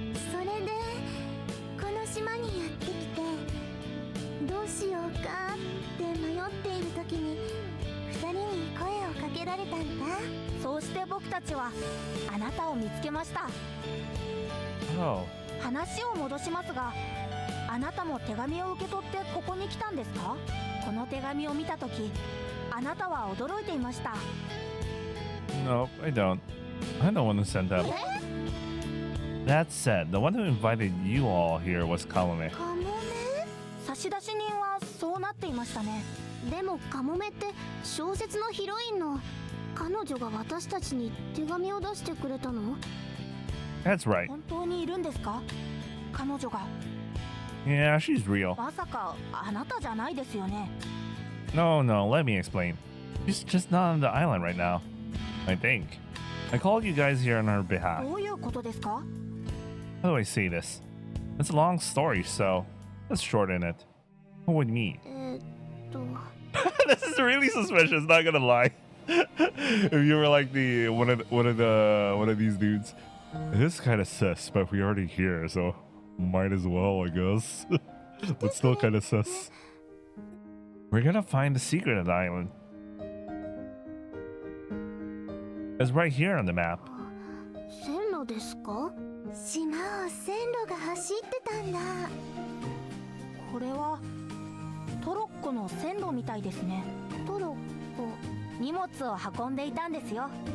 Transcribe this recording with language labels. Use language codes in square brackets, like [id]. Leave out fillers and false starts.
[ja] それでこの島にやってきてどうしようかって迷っている時に2人に声をかけられたんだそうして僕たちはあなたを見つけました [en] Oh. [ja] 話を戻しますがあなたも手紙を受け取ってここに来たんですかこの手紙を見た時あなたは驚いていました [en] No, I don't. I'm the one who sent that. That said, the one who invited you all here was Kamome. [ja] カモメ差出人はそうなっていましたねでもカモメって小説のヒロインの彼女が私たちに手紙を出してくれたの [en] That's right. [ja] 本当にいるんですか？彼女が。 [en] Yeah, she's real. [ja] まさかあなたじゃないですよね。 [en] No, let me explain. She's just not on the island right now. I think. I called you guys here on her behalf. [ja] どういうことですか？ [en] How do I say this? It's a long story, so let's shorten it. What would you mean? This is really suspicious, not gonna lie. If you were like one of these dudes. It is kind of sus, but we're already here, so might as well, I guess. But still kind of sus. We're gonna find the secret of the island. It's right here on the map. [ja] 線路ですか？島を線路が走ってたんだ。これはトロッコの線路みたいですね。トロッコ、荷物を運んでいたんですよ。